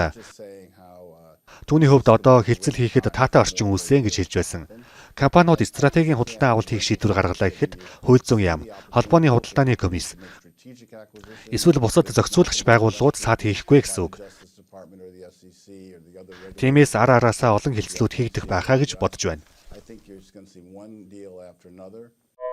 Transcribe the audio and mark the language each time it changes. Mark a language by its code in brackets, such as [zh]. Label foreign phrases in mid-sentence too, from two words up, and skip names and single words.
[mn] Түүний хувьд одоо хэлцэл хийхэд таатай орчин үүссэн гэж хэлж байсан. Компаниуд стратегийн худалдан авалт хийх шийдвэр гаргалаа гэхэд хууль зүйн яам, холбооны худалдааны комисс, эсвэл бусад зохицуулагч байгууллагууд саад хийхгүй гэсэн үг. Тиймээс ар араасаа олон хэлцлүүд хийгдэх байхаа гэж бодож байна. [en] I think you're just going to see one deal after another.